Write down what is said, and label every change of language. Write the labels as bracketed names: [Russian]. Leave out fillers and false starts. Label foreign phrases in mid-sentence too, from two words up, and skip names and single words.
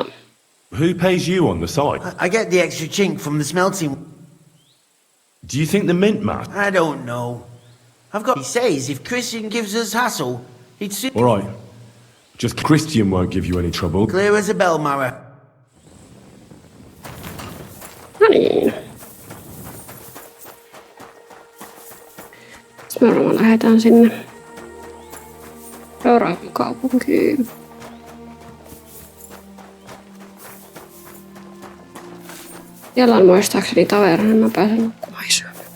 [English] Who pays you on the side? I get the extra chink from the smelting. Do you think the mint master? I don't know. He says if Christian gives us hassle, he'd soon... All right. Just Christian won't give you any trouble. Clear as a bell, Mara. [Finnish] No niin. Sitten me varmaan lähdetään sinne seuraavaan kaupunkiin. Siellä on muistaakseni taverna, mä pääsen nukkumaan isyyn.